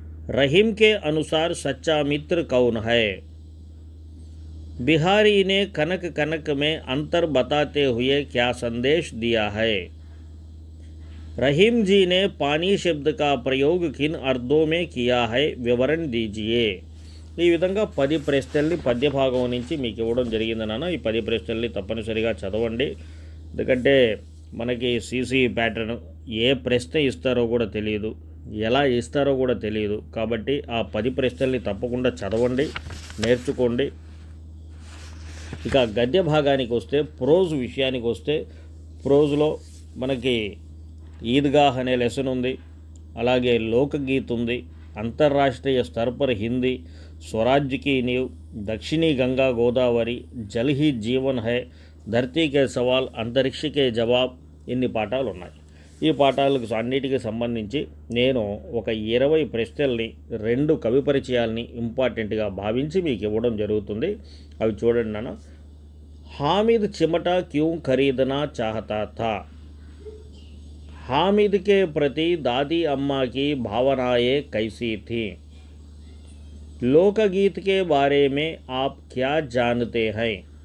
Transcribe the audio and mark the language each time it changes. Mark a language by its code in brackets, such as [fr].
[hi] रहीम के अनुसार सच्चा मित्र कौन है? बिहारी ने कनक कनक में अंतर बताते हुए क्या संदेश दिया है? रहीम जी ने पानी शब्द का प्रयोग किन अर्थों में किया है, विवरण दीजिए. [te] ఈ విధంగా 10 ప్రశ్నల్ని పద్యభాగం నుంచి మీకు ఇవ్వడం జరిగింది నాన్న. ఈ 10 ప్రశ్నల్ని తప్పనిసరిగా చదవండి. ఎందుకంటే మనకి సీసీ ప్యాటర్న్ ఏ ప్రశ్న ఇస్తారో కూడా తెలియదు, ఎలా ఇస్తారో కూడా తెలియదు. కాబట్టి ఆ 10 ప్రశ్నల్ని తప్పకుండా చదవండి, నేర్చుకోండి. ఇక గద్య భాగానికి వస్తే, ప్రోజ్ విషయానికి వస్తే, ప్రోజ్లో మనకి ఈద్గాహ్ అనే లెసన్ ఉంది, అలాగే లోకగీత్ ఉంది, అంతర్రాష్ట్రీయ స్तर पर हिंदी, स्वराज्य की नींव, दक्षिणी गंगा गोदावरी, जल ही जीवन है, ధర్తీ కే సవాల్, అంతరిక్ష కే జవాబ్, ఇన్ని పాఠాలు ఉన్నాయి. ఈ పాఠాలకు అన్నిటికీ సంబంధించి నేను ఒక 20 ప్రశ్నల్ని 2 కవి పరిచయాల్ని ఇంపార్టెంట్గా భావించి మీకు ఇవ్వడం జరుగుతుంది. అవి చూడండి నాన్న. [hi] हामिद चिमटा क्यों खरीदना चाहता था? हामिद के प्रति दादी अम्मा की भावनाएं कैसी थी? लोकगीत के बारे में आप क्या जानते हैं?